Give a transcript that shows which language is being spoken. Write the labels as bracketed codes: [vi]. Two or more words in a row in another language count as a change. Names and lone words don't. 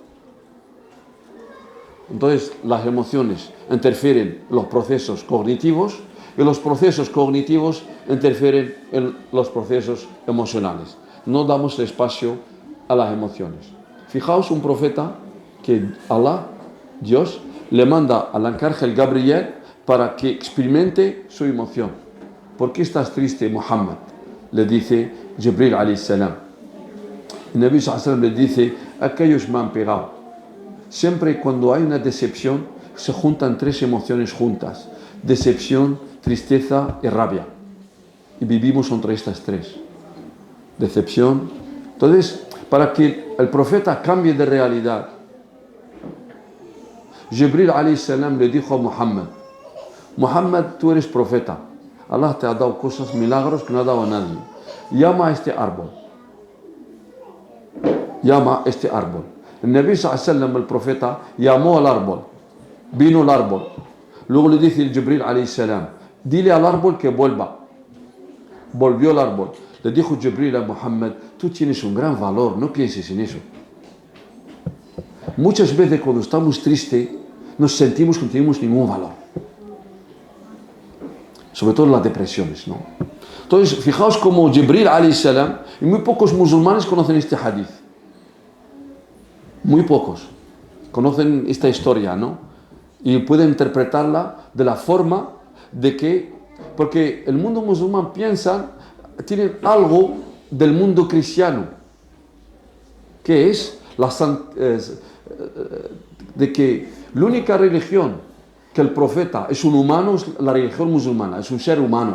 [es] Entonces, las emociones interfieren en los procesos cognitivos y los procesos cognitivos interfieren en los procesos emocionales. No damos espacio a las emociones. Fijaos un profeta que Allah, Dios, le manda al arcángel Gabriel para que experimente su emoción. ¿Por qué estás triste, Muhammad? Le dice Jibril [ar] عليه السلام. [es] El Nabi [ar] صلى الله عليه وسلم [es] le dice, aquellos me han pegado. Siempre cuando hay una decepción, se juntan tres emociones juntas. Decepción, tristeza y rabia. Y vivimos entre estas tres. Decepción. Entonces, para que el profeta cambie de realidad, Jibril [ar] عليه السلام [es] le dijo a Muhammad, Muhammad, tú eres profeta. Allah te ha dado cosas, milagros que no ha dado a nadie. Llama a este árbol. Llama a este árbol. El Nabi [ar] صلى الله عليه وسلم, [es] el profeta, llamó al árbol. Vino el árbol. Luego le dice el Jibril [ar] عليه السلام, [es] dile al árbol que vuelva. Volvió el árbol. Le dijo Jibril a Muhammad, tú tienes un gran valor, no pienses en eso. Muchas veces cuando estamos tristes, nos sentimos que no tenemos ningún valor. Sobre todo en las depresiones, ¿no? Entonces, fijaos como Jibril [ar] عليه السلام, [es] y muy pocos musulmanes conocen este hadith. Muy pocos conocen esta historia, ¿no? Y pueden interpretarla de la forma de que, porque el mundo musulmán piensa, tienen algo del mundo cristiano, que es de que la única religión que el profeta es un humano es la religión musulmana, es un ser humano.